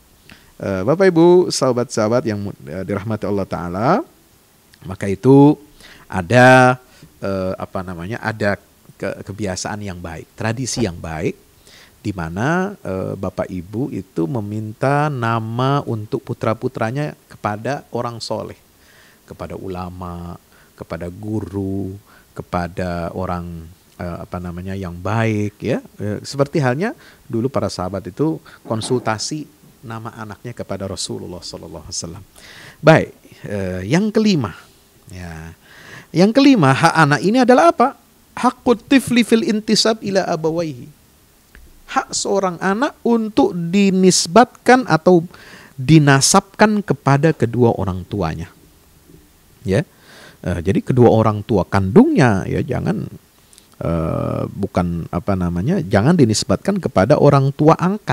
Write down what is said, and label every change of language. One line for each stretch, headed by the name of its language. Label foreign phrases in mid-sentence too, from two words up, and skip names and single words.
Indonesian: Bapak Ibu, sahabat-sahabat yang dirahmati Allah Ta'ala, maka itu ada ada kebiasaan yang baik, tradisi yang baik, di mana Bapak Ibu itu meminta nama untuk putra-putranya kepada orang soleh, kepada ulama, kepada guru, kepada orang yang baik, ya. Seperti halnya dulu para sahabat itu konsultasi nama anaknya kepada Rasulullah SAW. Baik, yang kelima, ya. Yang kelima, hak anak ini adalah apa?
Arabic: Haqqut tifli fil intisab ila abawaihi.
Indonesian: Hak seorang anak untuk dinisbatkan atau dinasabkan kepada kedua orang tuanya. Ya, jadi kedua orang tua kandungnya, ya, jangan jangan dinisbatkan kepada orang tua angkat.